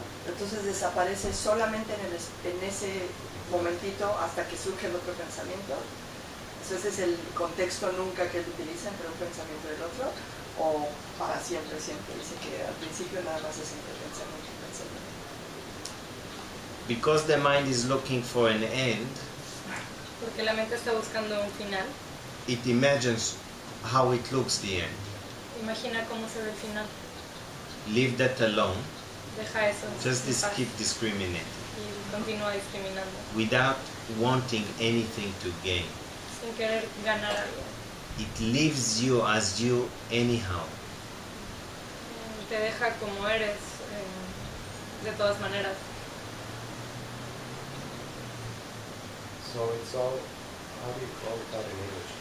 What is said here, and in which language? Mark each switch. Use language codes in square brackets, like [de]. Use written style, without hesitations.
[es] Entonces desaparece solamente en ese momentito hasta que surge el otro pensamiento. Ese es el contexto nunca que él utiliza entre un pensamiento y el otro, o para siempre, siempre. Dice que al principio nada más es entre pensamiento y pensamiento. [en] Because the mind is looking for an end, [es] Porque la mente está buscando un final. [en] it imagines how it looks the end. [es] Imagina cómo se ve el final. [en] Leave that alone. [es] Deja eso. [en] Just [es] en paz [en] keep discriminating [es] y continúa discriminando. [en] without wanting anything to gain. [es] Sin querer ganar algo. [en] It leaves you as you anyhow. [es] Te deja como eres, de todas maneras. [en] So it's all, how do you call that in English?